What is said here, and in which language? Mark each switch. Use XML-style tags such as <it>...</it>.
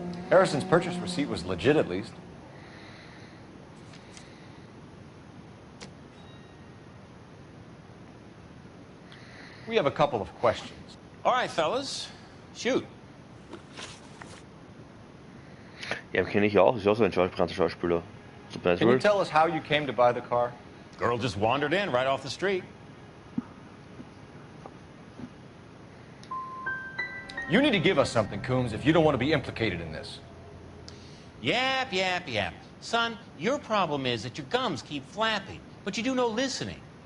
<en>Harrison's purchase receipt was legit, at least. We have a couple of questions. All right, fellas. Shoot.</en> <de>Ja, kenne ich auch. Ist ja auch so ein bekannter Schauspieler.</de> <en>Can you tell us how you came to buy the car? Girl just wandered in right off the street. You need to give us something, Coombs, if you don't want to be implicated in this. Yap, yap, yap. Son, your problem is that your gums keep flapping, but you do no listening.</en>